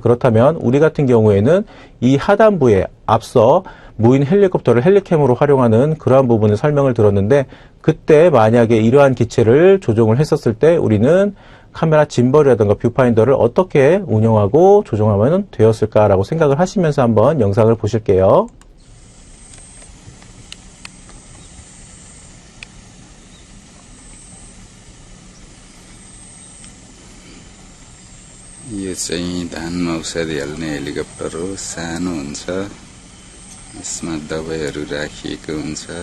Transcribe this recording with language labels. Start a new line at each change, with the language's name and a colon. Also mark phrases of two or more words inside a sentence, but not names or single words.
Korean: 그렇다면 우리 같은 경우에는 이 하단부에 앞서 무인 헬리콥터를 헬리캠으로 활용하는 그러한 부분을 설명을 들었는데 그때 만약에 이러한 기체를 조종을 했었을 때 우리는 카메라 짐벌이라든가 뷰파인더를 어떻게 운영하고 조종하면 되었을까라고 생각을 하시면서 한번 영상을 보실게요.
Nepali: यो चाहिँ धानमा औषधि हाल्ने हेलिकप्टर हो। सानो हुन्छ, यसमा दबाईहरू राखिएको हुन्छ।